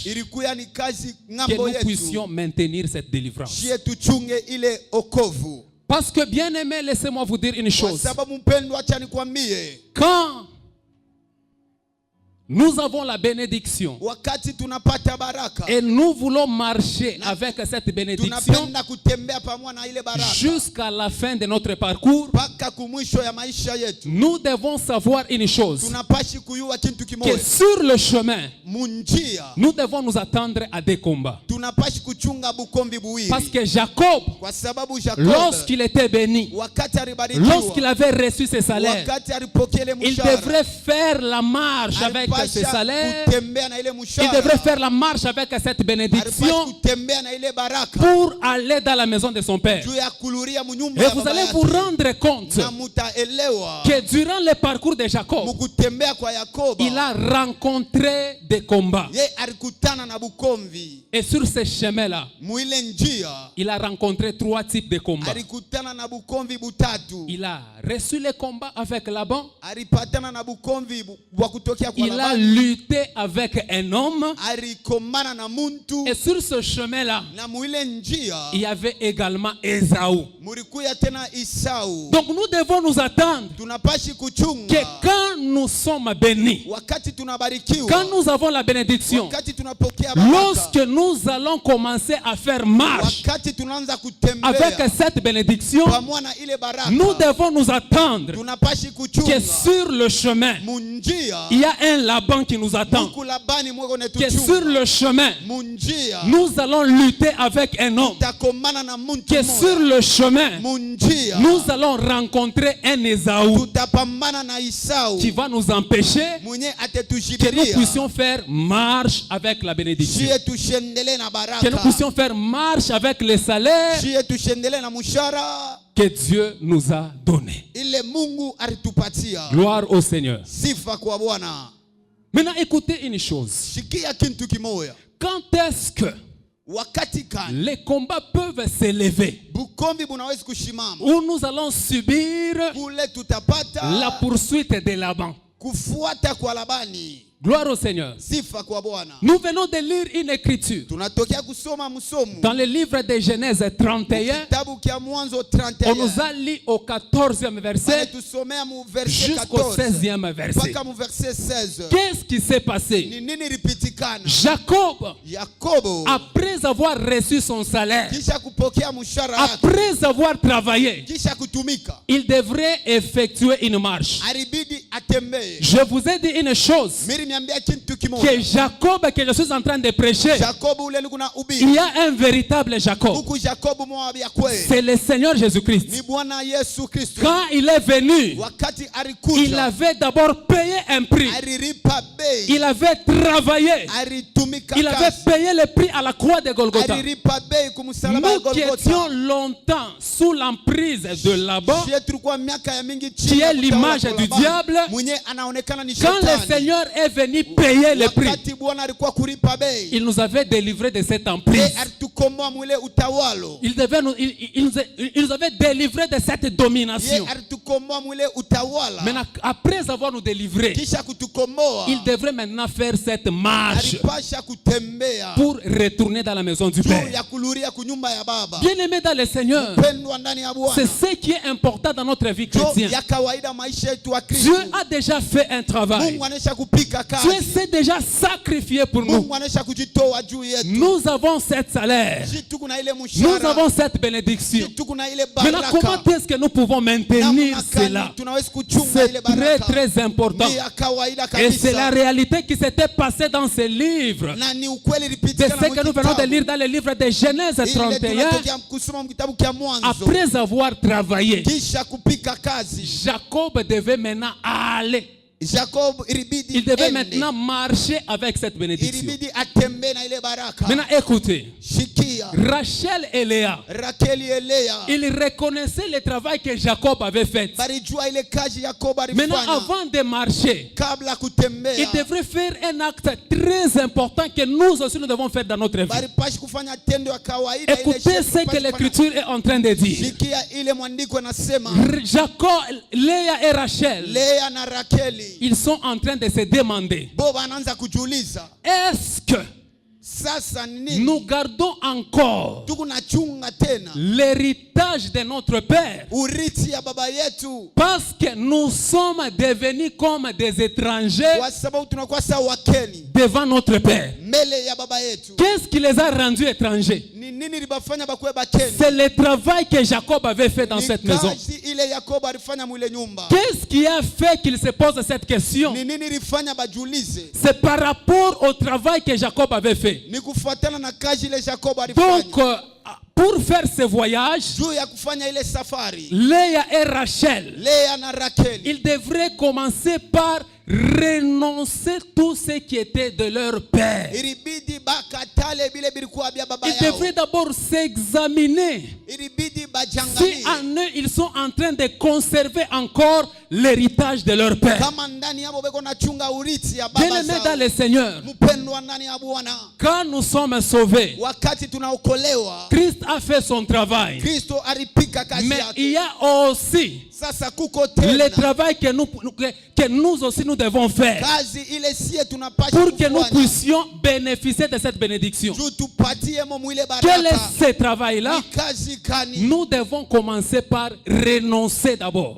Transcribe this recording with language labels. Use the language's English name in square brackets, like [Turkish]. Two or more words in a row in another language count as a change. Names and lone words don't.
[Swahili] Ilikuya ni kazi [French] que [Swahili] ngambo [French] nous [Swahili] yetu. [French] puissions maintenir cette délivrance. [Swahili] Shie tuchunge ile okovu. [French] Parce que bien aimé, laissez-moi vous dire une [Swahili] Kwa [French] chose. [Swahili] sababu mpendwa, acha nikwambie. [French] Quand nous avons la bénédiction [Swahili] Wakati tunapata baraka. [French] et nous voulons marcher avec cette bénédiction [Swahili] Tunapenda kutembea pamoja na ile baraka. [French] jusqu'à la fin de notre parcours, [Swahili] Paka kumwisho ya maisha yetu. [French] nous devons savoir une chose, [Swahili] Tunapashi kuyua kintu [French] que [Swahili] kimoja. [French] sur le chemin, [Swahili] Munjia. [French] nous devons nous attendre à des combats. [Swahili] Tunapashi kuchunga bukombi buwili. [French] Parce que Jacob, [Swahili] Kwa sababu Jacob. [French] lorsqu'il était béni, [Swahili] Wakati alibarikiwa. [French] lorsqu'il avait reçu ses salaires, [Swahili] Wakati alipokea ile [French] il [Swahili] mshahara. [French] devrait faire la marche avec ses salaires. [Swahili] Kutembea na ile [French] Il [Swahili] mshahara. [French] devrait faire la marche avec cette bénédiction [Swahili] Alipashi kutembea na ile baraka. [French] pour aller dans la maison de son père. [Swahili] Juu ya kuluria munyumba [French] Et [Swahili] ya [French] vous [Swahili] baba [French] allez [Swahili] yake. [French] vous rendre compte [Swahili] Na mutaelewa. [French] que durant le parcours de Jacob, [Swahili] Mukutembea kwa Yakoba. [French] il a rencontré des combats. [Swahili] Ye alikutana na bukomvi. [French] Et sur ce chemin-là, [Swahili] Muile njia. [French] il a rencontré 3 types de combats. [Swahili] Alikutana na bukomvi butatu. [French] Il a reçu les combats avec Laban. [Swahili] Alipatana na bukomvi wa kutokea kwa [French] Il a Labani. lutté avec un homme. [Swahili] Alikomana na muntu. [French] Et sur ce chemin-là, [Swahili] Na muile njia. [French] il y avait également Ésaü. [Swahili] Mulikuya tena Isau. [French] Donc nous devons nous attendre [Swahili] Tunapashi [French] que [Swahili] kuchunga. [French] quand nous sommes bénis, [Swahili] Wakati tunabarikiwa. [French] quand nous avons la bénédiction, [Swahili] Wakati tunapokea baraka. [French] lorsque nous allons commencer à faire marche [Swahili] Wakati tunaanza kutembea. [French] avec cette bénédiction, [Swahili] Pamoja na ile baraka. [French] nous devons nous attendre [Swahili] Tunapashi [French] que [Swahili] kuchunga. [French] sur le chemin, [Swahili] Munjia. [French] il y a un Laban qui nous attend. [Swahili] Muku Labani mwego [French] Que sur [Swahili] netuchunga. [French] le chemin, [Swahili] Munjia. [French] nous allons lutter avec un homme. [Swahili] Tutakomana na muntu [French] Que sur le chemin, [Swahili] Munjia. [French] nous allons rencontrer un Ésaü [Swahili] Tutapambana na Isau. [French] qui va nous empêcher [Swahili] Mwenye [French] que nous [Swahili] atetushikilia. [French] puissions faire marche avec la bénédiction. [Swahili] Shie tushendele na [French] Que nous [Swahili] baraka. [French] puissions faire marche avec les salaires [Swahili] Shie tushendele na mushara. [French] que Dieu nous a donnés. [Swahili] Ile Mungu alitupatia. [French] Gloire au Seigneur. [Swahili] Sifa kwa Bwana. [French] Maintenant, écoutez une chose. [Swahili] Shikia kintu kimoya. [French] Quand est-ce que [Swahili] Wakati kani [French] les combats peuvent s'élever [Swahili] bukombi bunawezi kushimama. [French] où nous allons subir [Swahili] Kule tutapata [French] la poursuite de Laban? [Swahili] kufuata kwa Labani. [French] Gloire au Seigneur. [Swahili] Sifa kwa Bwana. [French] Nous venons de lire une écriture [Swahili] Tunatokea kusoma msomo [French] dans le livre de Genèse 31. [Swahili] kitabu kia Mwanzo [French] On nous 31. a lu au 14e verset [Swahili] Tusomea mu verset [French] jusqu'au 14 16e verset. [Swahili] mpaka mu verset 16. [French] Qu'est-ce qui s'est passé? [Swahili] Ni nini lipitikana? Jacob, Yakobo [French] après avoir reçu son salaire, [Swahili] kisha kupokea mshahara yake, [French] après avoir travaillé, [Swahili] kisha kutumika, [French] il devrait effectuer une marche. [Swahili] alibidi atembee. [French] Je vous ai dit une chose, [Swahili] Mimi niambia kitu [French] que [Swahili] kimoja. [French] Jacob que je suis en train de prêcher, [Swahili] Jakobo ule kuna [French] il [Swahili] ubiri. [French] y a un véritable Jacob. [Swahili] Huku Jakobo mwa ya kweli. [French] C'est le Seigneur [Swahili] Ni Jésus-Christ. Bwana Yesu Kristo. [French] Quand il est venu, [Swahili] Wakati [French] il [Swahili] alikuja, [French] avait d'abord payé un prix. [Swahili] alilipa bei. [French] Il avait travaillé. [Swahili] Alitumika [French] Il avait [Swahili] kazi. [French] payé le prix à la croix de Golgotha. [Swahili] Alilipa bei kumsalaba ya [French] Nous qui Golgotha. étions longtemps sous l'emprise de là-bas, [Swahili] Shie tulikuwa miaka ya mingi [French] qui [Swahili] chini ya [French] est l'image [Swahili] utawala [French] du [Swahili] wa Labani. [French] diable, [Swahili] Mwenye anaonekana ni [French] quand le [Swahili] shetani. [French] Seigneur est venu payer le prix, [Swahili] Wakati Bwana alikuwa kulipa bei. [French] il nous avait délivrés de cette [Swahili] Yeye [French] emprise. [Swahili] alitukomboa mwile utawalo. [French] Il nous avait délivrés de cette domination. [Swahili] Yeye alitukomboa mwile utawala. [French] Maintenant, après avoir nous délivrés, [Swahili] Kisha kutukomboa. [French] il devrait maintenant faire cette marche [Swahili] Alipasha kutembea. [French] pour retourner dans la maison du [Swahili] Juu [French] Père. [Swahili] ya kurudia kunyumba ya baba. [French] Bien-aimé dans le Seigneur, [Swahili] Pendwa ndani ya Bwana. [French] c'est ce qui est important dans notre vie [Swahili] Juu [French] chrétienne. [Swahili] ya kawaida maisha yetu wa Kristo. [French] Dieu a déjà fait un travail. [Swahili] Mungu anaisha kupika [French] Dieu [Swahili] kazi. [French] s'est déjà sacrifié pour nous. [Swahili] Mungu anaisha kujitoa juu yetu. [French] Nous avons cette salaire. [Swahili] Jitu kuna ile [French] Nous [Swahili] mshahara. [French] avons cette bénédiction. [Swahili] Jitu kuna ile [French] Maintenant, [Swahili] baraka. [French] comment est-ce que nous pouvons maintenir [Swahili] Namna gani [French] cela? [Swahili] tunaweza kuchunga [French] C'est [Swahili] ile [French] très [Swahili] baraka. [French] très important. [Swahili] Ni ya kawaida [French] Et c'est la [Swahili] kabisa. [French] réalité qui s'était passée dans ce livre. [Swahili] Na ni ukweli [French] C'est [Swahili] lipitika [French] ce que nous venons de lire dans le livre de Genèse 31. [Swahili] kusoma kitabu kia Mwanzo. [French] Après avoir travaillé, [Swahili] Kisha kupika kazi. [French] Jacob devait maintenant aller. [Swahili] Jacob ilibidi [French] Il devait [Swahili] ende. [French] maintenant marcher avec cette bénédiction. [Swahili] Ilibidi atembe na ile baraka. [French] Maintenant, écoutez. [Swahili] Shikia. [French] Rachel et Léa, [Swahili] Rakeli Elea. [French] ils reconnaissaient le travail que Jacob avait fait. [Swahili] Balijua ile kazi Yakobo [French] Maintenant, [Swahili] alifanya. [French] avant de marcher, [Swahili] Kabla kutembea. [French] il devrait faire un acte très important que nous aussi nous devons faire dans notre vie. [Swahili] Balipashi kufanya tendo ya kawaida. ile [French] Écoutez [Swahili] shetu [French] ce que [Swahili] bashi [French] l'Écriture est en train de dire. [Swahili] Shikia ile mwandiko nasema. [French] Jacob, Léa et Rachel, [Swahili] Lea na Rakeli. [French] ils sont en train de se demander, [Swahili] Bo anaanza kujiuliza. [French] est-ce que [Swahili] Sasa nini? [French] nous gardons encore [Swahili] Tukunachunga tena. [French] l'héritage de notre Père [Swahili] Urithi ya baba yetu. [French] parce que nous sommes devenus comme des étrangers [Swahili] Kwa sababu tunakuwa sawa wakeni. [French] devant notre Père? [Swahili] Mbele ya baba yetu. [French] Qu'est-ce qui les a rendus étrangers? [Swahili] Ni nini libafanya bakuwe bakeni? [French] C'est le travail que Jacob avait fait dans cette maison. [Swahili] Kazi ile Yakobo alifanya mwile nyumba. [French] Qu'est-ce qui a fait qu'il se pose cette question? [Swahili] Ni nini ilifanya bajiulize? [French] C'est par rapport au travail que Jacob avait fait. [Swahili] Ni kufuatana na kazi ile Yakobo alifanya. [French] Donc, pour faire ce voyage, [Swahili] Juu ya kufanya ile safari. [French] Léa et Rachel, [Swahili] Lea na Rakeli. [French] ils devraient commencer par renoncer tout ce qui était de leur père. [Swahili] Ilibidi bakatale bile bilikuwa bya baba [French] Ils [Swahili] yao. [French] devraient d'abord s'examiner [Swahili] Ilibidi [French] si [Swahili] bajangalie. [French] en eux ils sont en train de conserver encore l'héritage de leur père. [Swahili] Kama ndani yabo beko na chunga urithi ya baba [French] Bien-aimés [Swahili] zao. [French] dans le Seigneur, [Swahili] Mpendwa ndani ya Bwana. [French] quand nous sommes sauvés, [Swahili] Wakati tunaokolewa. [French] Christ a fait son travail. [Swahili] Kristo alipika kazi [French] Mais il [Swahili] yake. [French] y a aussi [Swahili] Sasa kuko [French] le [Swahili] tena. [French] travail que nous aussi nous devons faire [Swahili] Kazi ile sie tunapasha [French] pour que nous [Swahili] kufanya. [French] puissions bénéficier de cette bénédiction. [Swahili] Juu tupatie mo mwile [French] Quel est [Swahili] baraka. [French] ce travail-là? [Swahili] Ni kazi kani. [French] Nous devons commencer par renoncer d'abord